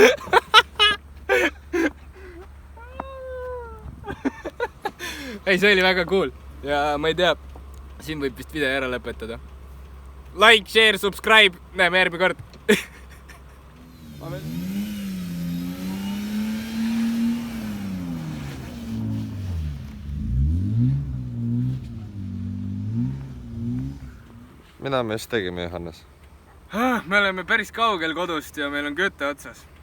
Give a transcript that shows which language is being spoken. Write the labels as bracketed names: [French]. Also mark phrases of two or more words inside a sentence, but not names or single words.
[Estonian] Ei, see oli väga cool. Ja ma ei tea, siin võib vist video ära lõpetada. [English] Like, share, subscribe. [Estonian] Näeme järgmine kord. Mida me just tegime, Johannes? Me oleme päris kaugel kodust ja meil on kütte otsas.